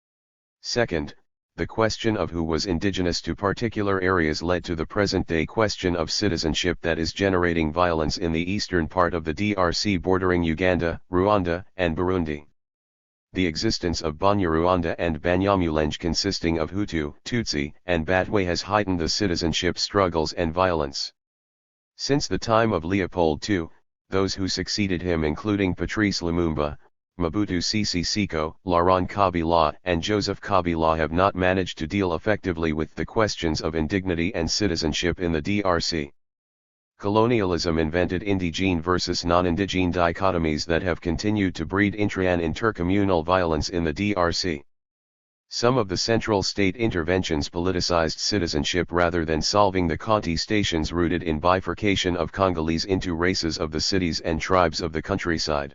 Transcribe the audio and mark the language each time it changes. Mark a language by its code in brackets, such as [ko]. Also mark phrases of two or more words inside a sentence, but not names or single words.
[en] Second, the question of who was indigenous to particular areas led to the present-day question of citizenship that is generating violence in the eastern part of the DRC bordering Uganda, Rwanda, and Burundi. The existence of Banyarwanda and Banyamulenge consisting of Hutu, Tutsi, and Batwe has heightened the citizenship struggles and violence. Since the time of Leopold II, those who succeeded him, including Patrice Lumumba, Mobutu Sese Seko, Laurent Kabila, and Joseph Kabila, have not managed to deal effectively with the questions of indignity and citizenship in the DRC. Colonialism invented indigene versus non-indigene dichotomies that have continued to breed intra- and intercommunal violence in the DRC. Some of the central state interventions politicized citizenship rather than solving the contestations rooted in bifurcation of Congolese into races of the cities and tribes of the countryside.